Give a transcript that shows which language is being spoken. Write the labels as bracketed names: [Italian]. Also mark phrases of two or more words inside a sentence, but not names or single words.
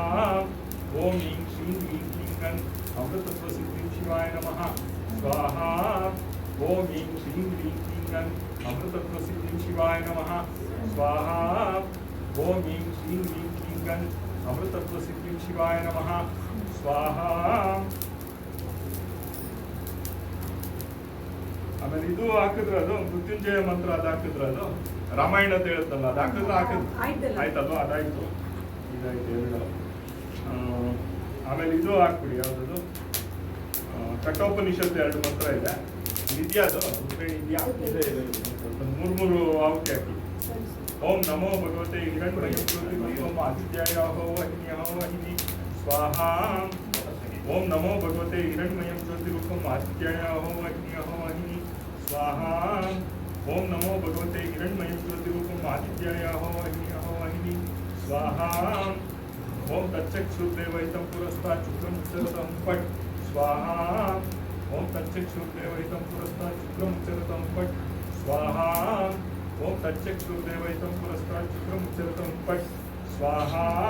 [Sanskrit] ओम ऐं श्रीं ह्रीं क्लीं गं अमृतत्व सिद्धिं शिवाय नमः स्वाहा। ओम ऐं श्रीं ह्रीं क्लीं गं अमृतत्व सिद्धिं शिवाय नमः स्वाहा। ओम ऐं श्रीं ह्रीं क्लीं गं अमृतत्व सिद्धिं शिवाय नमः स्वाहा। [Kannada] ಆಮೇಲೆ ಇದು ಹಾಕಿದ್ರೆ ಅದು ಮೃತ್ಯುಂಜಯ ಮಂತ್ರ ಅದು ಹಾಕಿದ್ರೆ ಅದು ರಾಮಾಯಣ ಅಂತ ಹೇಳುತ್ತಲ್ಲ ಅದು ಹಾಕಿದ್ರೆ ಆಯ್ತಲ್ವ, ಅದಾಯ್ತು, ಇದಾಯ್ತು ಎರಡು. ಆಮೇಲೆ ಇದು ಹಾಕ್ಬಿಡಿ, ಯಾವ್ದು ಕಠೋಪನಿಷತ್ತು 2 ಮಂತ್ರ ಇದೆ. ಇದೆಯಾ ಅದು ಇದೆಯಾ? ಇದೆ. ಮೂರು ಆಹುತಿ ಹಾಕಿ. [Sanskrit] ಓಂ ನಮೋ ಭಗವತೆ ಹಿರಣ್ಮಯಂ ಜ್ಯೋತಿರ್ಮಯಂ ಆದಿತ್ಯಾಯ ವಾಹಿನಿ ಸ್ವಾಹಾ। ಓಂ ನಮೋ ಭಗವತೆ ಹಿರಣ್ಮಯಂ ಜ್ಯೋತಿರ್ಮಯಂ आदित्याय अहो वाहिनी स्वाहा ओम नमो भगवते हिरण्मय ज्योतिरूपम आदित्याय अहो वाहिनी स्वाहा ओम तच्चक्षुर्देवहितं पुरस्तात् शुक्रं उच्चरतं पट् स्वाहा ओम तच्चक्षुर्देवहितं पुरस्तात् शुक्रं उच्चरतं पट् स्वाहा ओम तच्चक्षुर्देवहितं पुरस्तात् शुक्रं उच्चरतं पट् स्वाहा